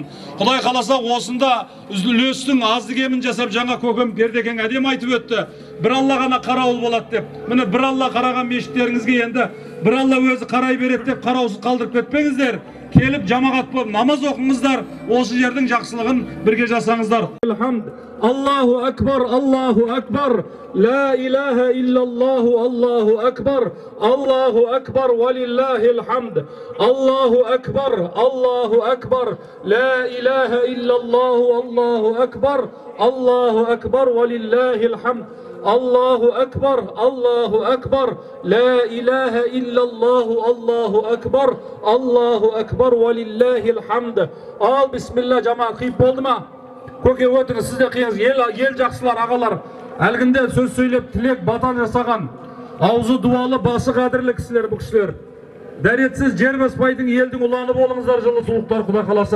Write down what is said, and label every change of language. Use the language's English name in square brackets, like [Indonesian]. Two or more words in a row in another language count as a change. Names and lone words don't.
[Kazakh] Құдай қаласа осында үлестің азды кемін жасап жаңа көкем Бердекең әдем айтып өтті. Бір Алла ғана қарауыл болады деп. Міне бір Алла қараған мешіттеріңізге енді бір Алла өзі қарай береді деп қараусыз қалдырып кетпеңіздер. Келіп жамағат болып намаз оқыңыздар, осы жердің жақсылығын бірге жасаңыздар. [Arabic] الله أكبر الله أكبر لا إله إلا الله الله أكبر الله أكبر ولله الحمد. الله أكبر الله أكبر لا إله إلا الله الله أكبر الله أكبر ولله الحمد. الله أكبر الله أكبر لا إله إلا الله الله أكبر الله أكبر ولله الحمد. [Kazakh] Ал бисмилла, жамаат қиып болды ма? Көке өтіңіз, сіз де қиыңыз. Ел жақсылар, ағалар. Әлгінде сөз сөйлеп, тілек, батан жасаған. Аузы дуалы, басы қадірлі кісілер, бұл кісілер. Дәретсіз жер баспайтын елдің ұланы болыңыздар, жылы суықтар Құда қаласа.